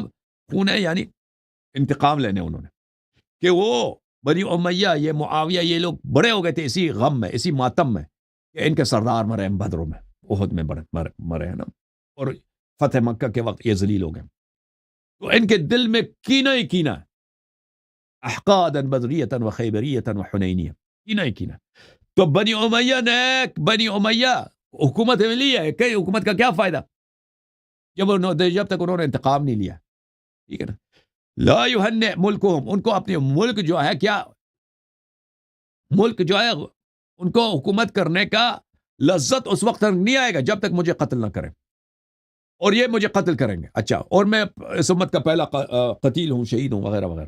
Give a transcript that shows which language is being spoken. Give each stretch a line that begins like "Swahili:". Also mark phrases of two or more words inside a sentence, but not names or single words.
Urdu: خون ہے یعنی انتقام لینے انہوں نے، کہ وہ بنی امیہ، یہ معاویہ، یہ لوگ بڑے ہو گئے تھے اسی غم میں، اسی ماتم میں کہ ان کے سردار مرے ہیں بدروں میں، احد میں مرے ہیں نا، اور فتح مکہ کے وقت یہ ذلیل ہو گئے، تو ان کے دل میں کینہ ہی کینہ ہے،
Arabic: احقادا بدریتا و خیبریتا و حنینیہ،
Urdu: کینہ ہی کینہ۔ تو بنی امیہ حکومت ملی ہے، کہ حکومت کا کیا فائدہ جب تک انہوں نے انتقام نہیں لیا، ٹھیک ہے نا۔
Arabic: لا یہنئ ملکہم،
Urdu: ان کو اپنے ملک جو ہے، کیا ملک جو ہے ان کو حکومت کرنے کا لذت اس وقت تک نہیں آئے گا جب تک مجھے قتل نہ کریں، اور یہ مجھے قتل کریں گے، اچھا، اور میں اس امت کا پہلا قتیل ہوں، شہید ہوں، وغیرہ وغیرہ۔